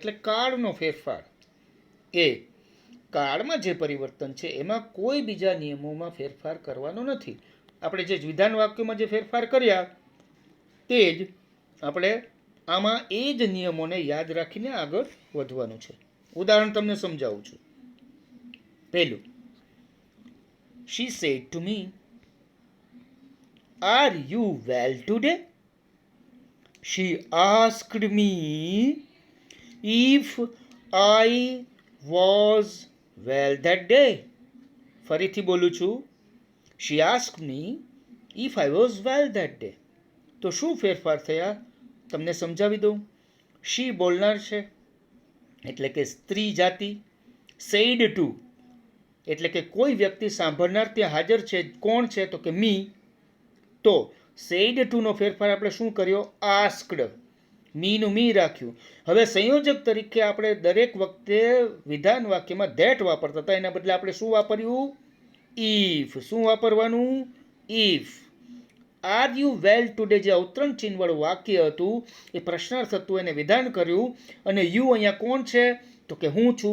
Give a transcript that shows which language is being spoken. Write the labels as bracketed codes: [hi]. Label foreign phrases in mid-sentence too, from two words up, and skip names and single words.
[gu] એટલે કાળનો ફેરફાર એ કાળમાં જે પરિવર્તન છે એમાં કોઈ બીજા નિયમોમાં ફેરફાર કરવાનો નથી. આપણે જે વિધાન વાક્યોમાં જે ફેરફાર કર્યા તે જ આપણે આમાં એ જ નિયમોને યાદ રાખીને આગળ વધવાનું છે. ઉદાહરણ તમને સમજાવું છું. પહેલું, [en] she said to me, are you well today? She asked me if I was well that day. [gu] ફરીથી બોલું છું. [en] she asked me if I was well that day. [gu] તો શું ફેરફાર થયા તમને સમજાવી દઉં. she બોલનાર છે એટલે કે સ્ત્રી જાતિ. [en] said to [gu] એટલે કે કોઈ વ્યક્તિ સાંભળનાર ત્યાં હાજર છે. કોણ છે તો કે મી. તો [en] said to [gu] નો ફેરફાર આપણે શું કર્યો asked. મીનું મી રાખ્યું. હવે સંયોજક તરીકે આપણે દરેક વખતે વિધાન વાક્યમાં that વાપરતા હતા એના બદલે આપણે શું વાપર્યું if. શું વાપરવાનું if. [en] are you well today [gu] જે અવતરણ ચિહ્નવાળું વાક્ય હતું એ પ્રશ્નાર્થ હતું એને વિધાન કર્યું અને યુ અહીંયા કોણ છે તો કે હું છું.